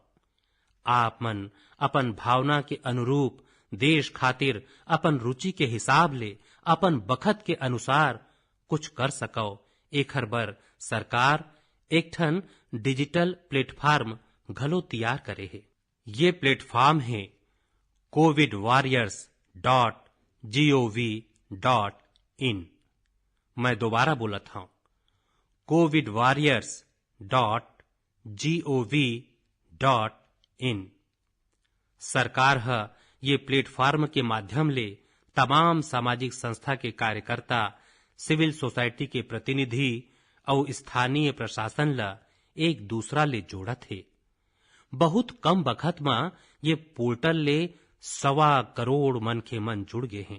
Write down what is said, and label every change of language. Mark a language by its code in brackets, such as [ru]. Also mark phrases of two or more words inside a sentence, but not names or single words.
[hne] आप मन अपन भावना के अनुरूप देश खातिर अपन रुचि के हिसाब ले अपन बखत के अनुसार कुछ कर सको। एखर बर सरकार एक ठन [en] digital platform [hne] घलो तैयार करे है। ये प्लेटफार्म है covidwarriors.gov.in। मैं दोबारा बोलत हूं, covidwarriors.gov.in। सरकार है ये प्लेटफार्म के माध्यम ले तमाम सामाजिक संस्था के कार्यकर्ता, [en] civil society [hne] के प्रतिनिधि और स्थानीय प्रशासन ला एक दूसरा ले जोड़त है। बहुत कम वक्त में ये पोर्टल ले 1.25 करोड़ मनखे मन जुड़ गए हैं।